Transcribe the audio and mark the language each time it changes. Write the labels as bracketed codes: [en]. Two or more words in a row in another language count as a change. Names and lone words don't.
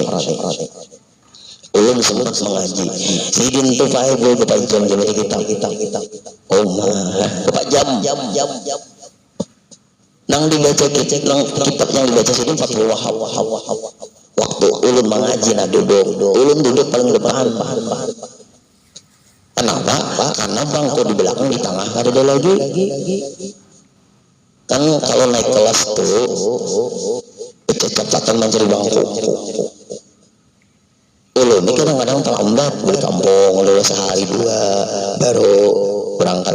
[bjn] Ulun sempat mengaji sidin tuh pakai berapa jam kita oh mah berapa jam nang dibaca nang kitab yang dibaca sidin 40 waktu ulun mengaji ulun duduk paling depan. Kenapa? [id] Karena bangku di belakang, di tengah ada lagi. Kan kalau naik kelas tuh kecepatan mencari bangku. [bjn] Ulun ini kadang-kadang terlambat di kampung, udah sehari dua baru berangkat.